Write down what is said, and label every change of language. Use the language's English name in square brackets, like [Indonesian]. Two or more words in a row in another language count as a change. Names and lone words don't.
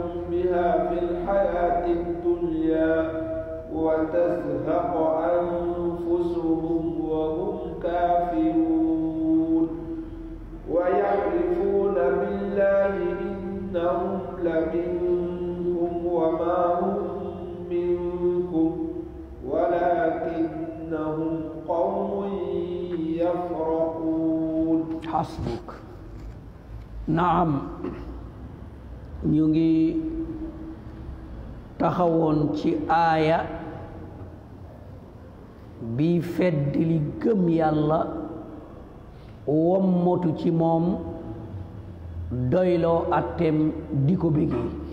[Arabic] بها في الحياة الدنيا وتزهق أنفسهم وهم كافرون ويحلفون بالله إنهم لمنكم وما هم منكم ولكنهم قوم يفرقون حسبك نعم [Wolof] ñu ngi taxawoon ci aaya bi fedd li gëm yàlla wommatu ci moom doyloo attem di ko bégee